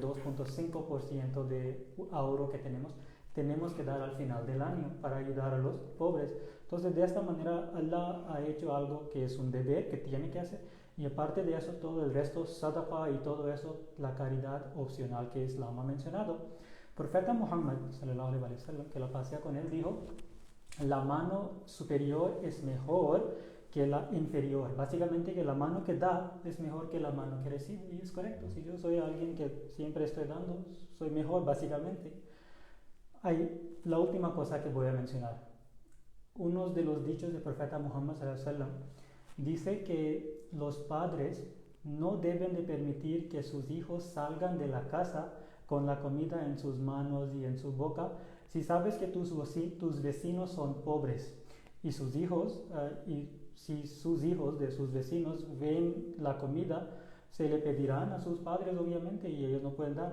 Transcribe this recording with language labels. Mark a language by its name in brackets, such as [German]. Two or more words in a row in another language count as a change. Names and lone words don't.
[Spanish] 2.5% de ahorro que tenemos que dar al final del año para ayudar a los pobres. Entonces, de esta manera, Allah ha hecho algo que es un deber que tiene que hacer, y aparte de eso, todo el resto, sadaqa y todo eso, la caridad opcional que Islam ha mencionado. [Arabic] Profeta Muhammad, صلى الله عليه وسلم, [Spanish] que la paz sea con él, dijo: la mano superior es mejor que la inferior. Básicamente, que la mano que da es mejor que la mano que recibe. Y es correcto. Si yo soy alguien que siempre estoy dando, soy mejor, básicamente. Hay la última cosa que voy a mencionar. Uno de los dichos del profeta Muhammad [Arabic] صلى الله عليه وسلم [Spanish] dice que los padres no deben de permitir que sus hijos salgan de la casa con la comida en sus manos y en su boca. Si sabes que tus vecinos son pobres y sus hijos, y si sus hijos de sus vecinos ven la comida, se le pedirán a sus padres, obviamente, y ellos no pueden dar.